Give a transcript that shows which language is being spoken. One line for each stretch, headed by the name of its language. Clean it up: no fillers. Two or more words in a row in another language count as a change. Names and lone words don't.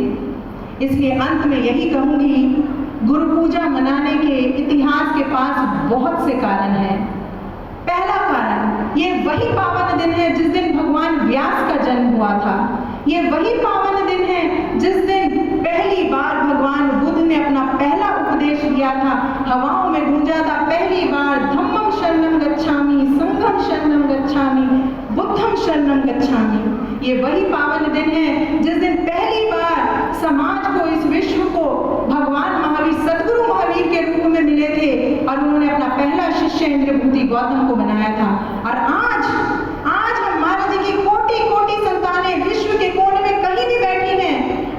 Hindi: इसलिए अंत में यही कहूंगी, गुरु पूजा मनाने के इतिहास के पास बहुत से कारण हैं। पहला कारण, ये वही पावन दिन है जिस दिन भगवान व्यास का जन्म हुआ था। ये वही पावन दिन है जिस दिन पहली बार भगवान बुद्ध ने अपना पहला उपदेश दिया था। हवाओं में गूंजा था पहली बार,
Pali: धम्मं शरणं गच्छामि, संघं शरणं गच्छामि, बुद्धं शरणं गच्छामि।
Hindi: ये वही पावन दिन है जिस दिन पहली बार समाज को, इस विश्व को भगवान महावीर, सदगुरु महावीर के रूप में मिले थे और उन्होंने अपना पहला शिष्य इंद्रभूति गौतम को बनाया था। और आज हम महाराज जी की कोटि कोटि संतानें विश्व के कोने में कहीं भी बैठी हैं।